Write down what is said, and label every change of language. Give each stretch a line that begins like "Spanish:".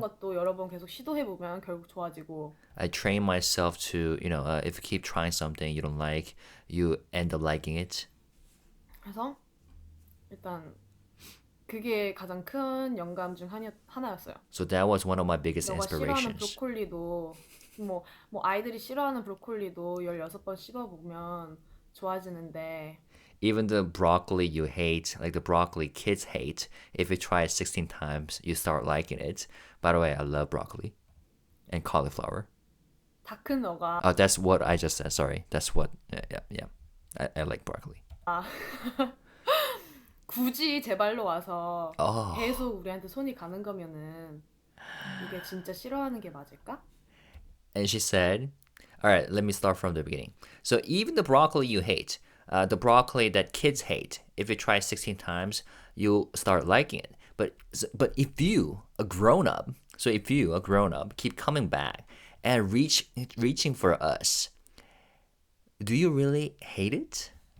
Korean: 것도 여러 번 계속 시도해보면 결국 좋아지고.
English: I trained myself to, if you keep trying something you don't like, you end up liking it.
Korean: 그래서 일단 그게 가장 큰 영감 중 하나였어요.
English: So that was one of my biggest
Korean: 너가 싫어하는
English: inspirations.
Korean: 브로콜리도 뭐 아이들이 싫어하는 브로콜리도 16번 씹어보면 좋아지는데
English: Even the broccoli you hate, like the broccoli kids hate, if you try it 16 times, you start liking it. By the way, I love broccoli and cauliflower.
Korean: 다 큰 너가
English: Oh, that's what I just said. Sorry. That's what, yeah. I like broccoli.
Korean: 굳이 제 발로 와서 Oh. 계속 우리한테 손이 가는 거면은 이게 진짜 싫어하는 게 맞을까?
English: And she said, all right, let me start from the beginning. So even the broccoli you hate, the broccoli that kids hate, if you try 16 times, you'll start liking it. But if you, a grown-up, keep coming back and reaching for us, do you really hate it?